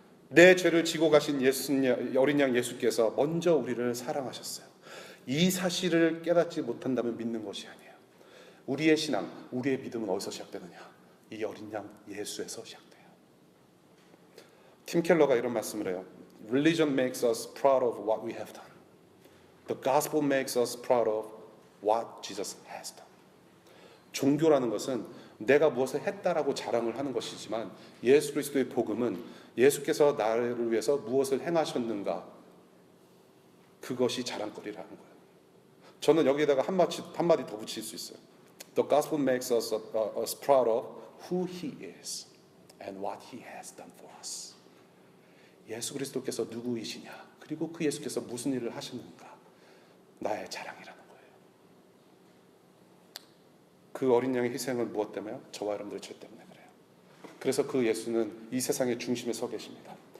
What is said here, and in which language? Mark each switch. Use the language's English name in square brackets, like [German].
[Korean] 내 죄를 지고 가신 어린 양 예수께서 먼저 우리를 사랑하셨어요. 이 사실을 깨닫지 못한다면 믿는 것이 아니에요. 우리의 신앙, 우리의 믿음은 어디서 시작되느냐? 이 어린 양 예수에서 시작돼요. 팀 켈러가 이런 말씀을 해요. [English] Religion makes us proud of what we have done. The gospel makes us proud of what Jesus has done. [Korean] 종교라는 것은 내가 무엇을 했다라고 자랑을 하는 것이지만, 예수 그리스도의 복음은 예수께서 나를 위해서 무엇을 행하셨는가, 그것이 자랑거리라는 거예요. 저는 여기에다가 한마디 더 붙일 수 있어요. [English] The gospel makes us proud of who he is and what he has done for us. [Korean] 예수 그리스도께서 누구이시냐, 그리고 그 예수께서 무슨 일을 하셨는가, 나의 자랑이라는 거예요. 그 어린 양의 희생은 무엇 때문에요? 저와 여러분들의 죄 때문에 그래요. 그래서 그 예수는 이 세상의 중심에 서 계십니다.